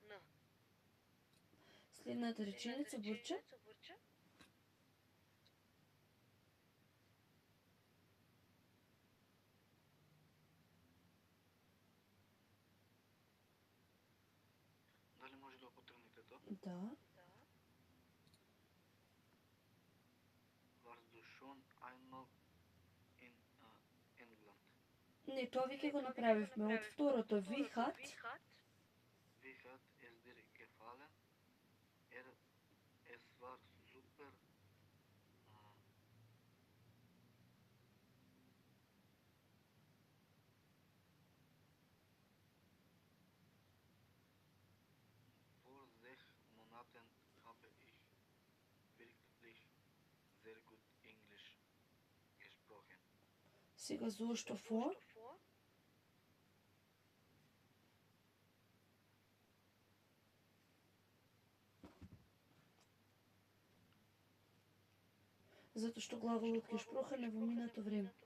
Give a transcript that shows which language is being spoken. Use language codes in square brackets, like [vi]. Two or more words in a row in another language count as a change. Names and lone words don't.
[mk] Следната реченица, Бурче. Дали може да потргнете тоа? Да. [de] Warst du schon einmal in England? [mk] Не, тоа веќе го направивме. Од второто, [de] wie hat Wie hat es dir gefallen? Es war super. Vor 6 Monaten habe ich wirklich sehr gut Englisch gesprochen. [mk] сега зошто for? Затоа што глаголот gesprochen е во минато време.